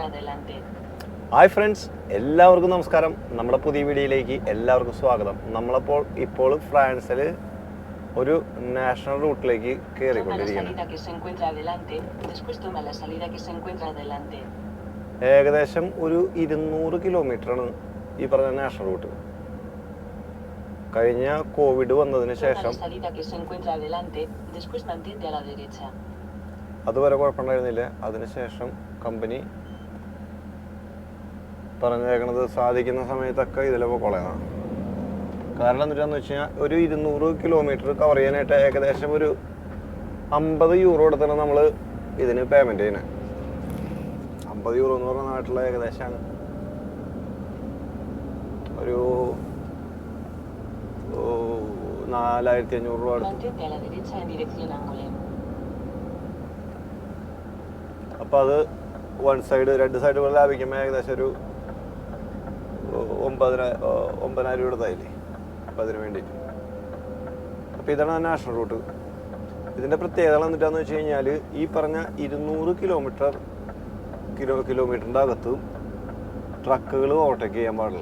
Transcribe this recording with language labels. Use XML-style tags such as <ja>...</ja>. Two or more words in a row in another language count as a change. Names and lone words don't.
<es>adelante.</es> <en>Hi friends,</en> <ml>എല്ലാവർക്കും നമസ്കാരം. നമ്മുടെ പുതിയ വീഡിയോയിലേക്ക് എല്ലാവർക്കും സ്വാഗതം. ഇപ്പോൾ ഫ്രാൻസിൽ ഒരു നാഷണൽ റൂട്ടിലേക്ക്</ml> <es>Toma la</es> <ml>കയറിക്കൊണ്ടിരിക്കുകയാണ്.</ml> <es>salida que se encuentra adelante, después toma la salida que se encuentra adelante.</es> <ml>ഏകദേശം ഒരു 200 കിലോമീറ്ററാണ് ഈ പറഞ്ഞ</ml> <en>national route.</en> <ml>കഴിഞ്ഞ കോവിഡ് വന്നതിന്</ml> <es>Toma</es> <ml>ശേഷം</ml> <es>la salida que se encuentra adelante, después mantente a la derecha.</es> <ml>അതുവരെ കുഴപ്പമുണ്ടായിരുന്നില്ല. അതിനുശേഷം കമ്പനി പറഞ്ഞേക്കണത് സാധിക്കുന്ന സമയത്തൊക്കെ ഇതിലൊക്കെ കൊളയാണ്. കാരണം എന്താണെന്ന് വെച്ച് കഴിഞ്ഞാൽ ഒരു 200 കിലോമീറ്റർ കവർ ചെയ്യാനായിട്ട് ഏകദേശം ഒരു 50 യൂറോ എടുത്താണ് നമ്മൾ ഇതിന് പേയ്മെൻറ്റ് ചെയ്യുന്നത്. 50 യൂറോ എന്ന് പറഞ്ഞ നാട്ടിലെ ഏകദേശം ഒരു 4500 രൂപ എടുത്തു.</ml> <es>Mantente a la derecha en dirección Angoulême.</es> <ml>അപ്പോൾ അത്</ml> <en>one side</en> <ml>രണ്ട് സൈഡുകൾ ലാഭിക്കുമ്പോൾ ഏകദേശം ഒരു 9,000 രൂപ എടുത്തായില്ലേ. അപ്പോൾ അതിന് വേണ്ടിയിട്ട്. അപ്പോൾ ഇതാണ്</ml> <en>national route.</en> <ml>ഇതിൻ്റെ പ്രത്യേകത എന്നിട്ടാന്ന് വെച്ച് കഴിഞ്ഞാൽ ഈ പറഞ്ഞ 200 കിലോമീറ്ററിൻ്റെ അകത്ത് ട്രക്കുകൾ ഓവർടേക്ക് ചെയ്യാൻ പാടില്ല.</ml>